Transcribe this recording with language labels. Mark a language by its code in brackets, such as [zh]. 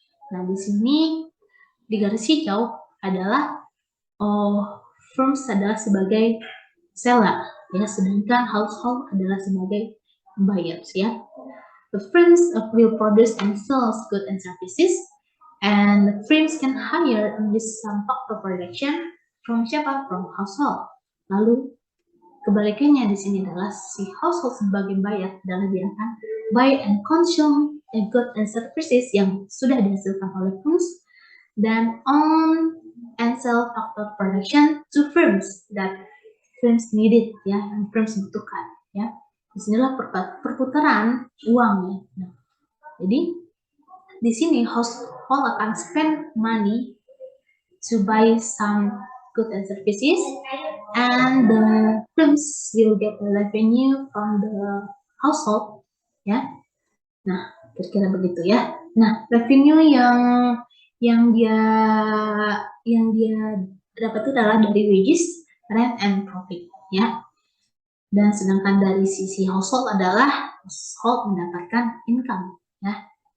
[id] Nah, di sini di garis hijau adalah firms adalah sebagai seller, ya, sedangkan household adalah sebagai buyers, ya. [en] The firms will produce and sell goods and services, and the firms can hire and use some factor production from [id] siapa? [en] From household. [id] Lalu kebalikannya di sini adalah si household sebagai buyer adalah dia akan [en] buy and consume goods and services [id] yang sudah dihasilkan oleh firms, dan [en] own and sell factor production to firms that firms needed, [id] ya, yang firms butuhkan, ya. Disinilah perputaran uang, ya. Nah, jadi di sini household akan [en] spend money to buy some goods and services, and the firms will get the revenue from the household, ya. [id] Nah, kira-kira begitu, ya. Nah, revenue yang dia dapat itu adalah dari [en] wages, rent, and profit, [id] ya. Dan sedangkan dari sisi household adalah household mendapatkan income, ya.